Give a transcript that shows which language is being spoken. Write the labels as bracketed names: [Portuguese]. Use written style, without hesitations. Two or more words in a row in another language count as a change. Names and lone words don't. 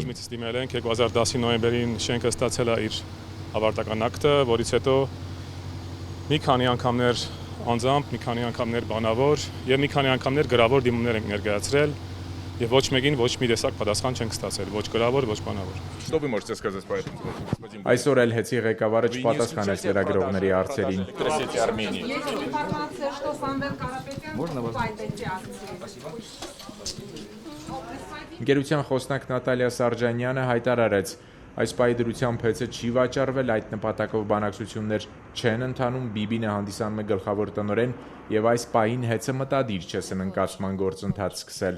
[Armenian] Բազմիցս դիմել ենք 2010 նոյեմբերին շենքը ստացել է իր ավարտական ակտը, որից հետո մի քանի անգամներ անձամբ, մի քանի անգամներ բանավոր եւ մի քանի անգամներ գրավոր դիմումներ ենք ներկայացրել եւ ոչ մեկին ոչ մի տեսակ պատասխան չենք ստացել, ոչ գրավոր, ոչ բանավոր։ [Russian] Что вы можете сказать по этому поводу? [Armenian] Այսօր էլ ՀԵՑ-ի ղեկավարը չպատասխանեց լրագրողների հարցերին։ Ընկերության խոսնակ Նատալիա Սարջանյանը հայտարարեց, այս պահի դրությամբ ՀԵՑ-ը չի վաճառվել, այդ նպատակով բանակցություններ չեն ընթանում, Բիբինը հանդիսանում է գլխավոր տնօրեն եւ այս պահին ՀԵՑ-ը մտադիր չէ սննկացման գործընթաց սկսել։